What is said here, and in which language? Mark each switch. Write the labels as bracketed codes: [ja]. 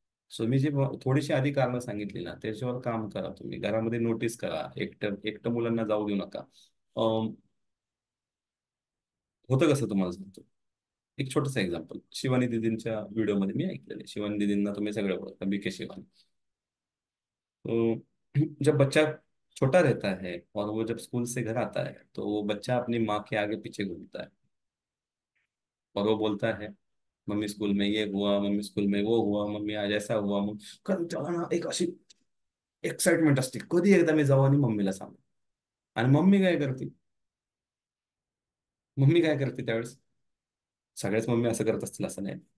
[mr] So मी जी थोडीशी आधी कारणं सांगितली ना, त्याच्यावर काम करा. तुम्ही घरामध्ये नोटीस करा. एकटं एकटं मुलांना जाऊ देऊ नका. होतं कसं तुम्हाला सांगतो. एक छोटंसं एक्झाम्पल शिवानी दीदींच्या व्हिडिओमध्ये मी ऐकलेलं. शिवानी दीदींना तुम्ही सगळे ओळखता, बीके शिवानी. [hi] तो जब बच्चा छोटा रहता है और वो जब स्कूल से घर आता है, तो वो बच्चा अपनी माँ के आगे पीछे घूमता है और वो बोलता है, मम्मी स्कूल में ये हुआ, मम्मी स्कूल में वो हुआ, मम्मी आज ऐसा हुआ. [mr] मग कारण त्याला ना एक अशी एक्साइटमेंट असते, कधी एकदा मी जाऊ आणि मम्मीला सांगू. आणि मम्मी काय करते त्यावेळेस? सगळ्याच मम्मी असं करत असतील असं नाही.